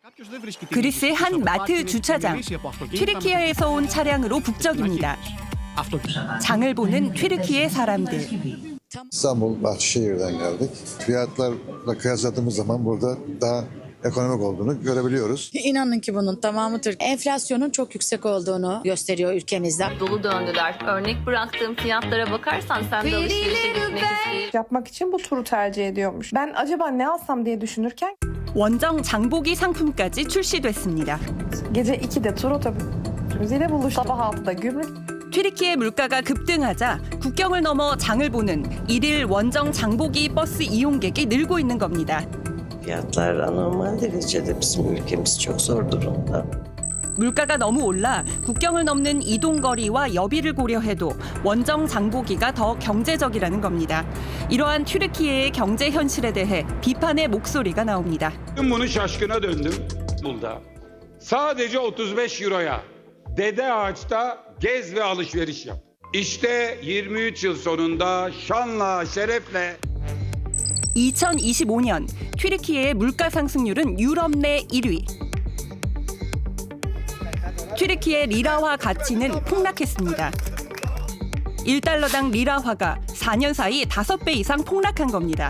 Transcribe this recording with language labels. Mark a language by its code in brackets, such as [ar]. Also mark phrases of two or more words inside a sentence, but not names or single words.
[ko] 그리스의 한 마트 주차장. 튀르키예에서 온 차량으로 북적입니다. 장을 보는 튀르키예 사람들. [tr] İstanbul, Bahçeşehir'den geldik. Fiyatlarla kıyasladığımız zaman burada daha ekonomik olduğunu görebiliyoruz. İnanın ki bunun tamamı Türk. Enflasyonun çok yüksek olduğunu gösteriyor ülkemizde. Dolu döndüler. Örnek bıraktığım fiyatlara bakarsan sen de alışverişe gitmek istiyorsun. yapmak için bu turu tercih ediyormuş. Ben acaba ne alsam diye düşünürken [ko] 원정 장보기 상품까지 출시됐습니다. [tr] gece 2'de tur otobüsüyle buluştuk. Sabah 6'da gümrük. [ko] 튀르키예 물가가 급등하자 국경을 넘어 장을 보는 일일 원정 장보기 버스 이용객이 늘고 있는 겁니다. [tr] Fiyatlar anormal derecede bizim ülkemiz çok zor durumda. [ko] 물가가 너무 올라 국경을 넘는 이동거리와 여비를 고려해도 원정 장보기가 더 경제적이라는 겁니다. 이러한 튀르키예의 경제 현실에 대해 비판의 목소리가 나옵니다. [tr] Bunu şaşkına döndüm burada. Sadece 35 euroya Dede Ağaç'ta gez ve alışveriş yap. İşte 23 yıl sonunda şanla, şerefle [ko] 2025년 튀르키예의 물가 상승률은 유럽 내 1위. 튀르키예 리라화 가치는 폭락했습니다. 1달러당 리라화가 4년 사이 5배 이상 폭락한 겁니다.